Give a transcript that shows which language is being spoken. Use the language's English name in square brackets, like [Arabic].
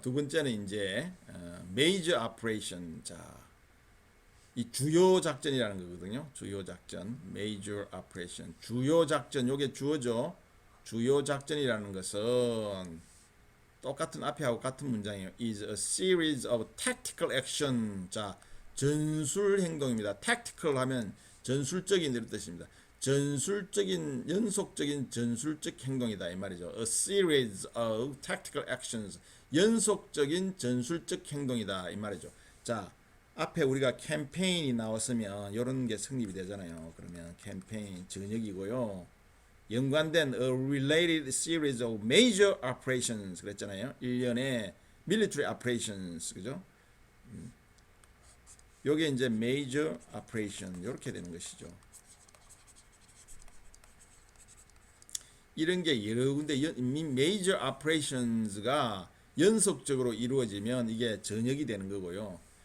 [Korean] 두 번째는 이제 major operation. 자, 이 주요 작전이라는 거거든요. 주요 작전, major operation. 주요 작전, 요게 주어죠. 주요 작전이라는 것은 똑같은 앞에 하고 같은 문장이에요. [English] is a series of tactical action. [Korean] 자, 전술 행동입니다. tactical 하면 전술적인 이런 뜻입니다. 전술적인, 연속적인 전술적 행동이다 이 말이죠. [English] A series of tactical actions. [Korean] 연속적인 전술적 행동이다 이 말이죠. 자, 앞에 우리가 캠페인이 나왔으면 이런 게 성립이 되잖아요. 그러면 캠페인 전역이고요. 연관된 [English] a related series of major operations [Korean] 그랬잖아요. 1년에 military operations, 그죠? 요게 이제 major operation 이렇게 되는 것이죠. 이런 게 여러 군데 major operations가 연속적으로 이루어지면 이게 전역이 되는 거고요.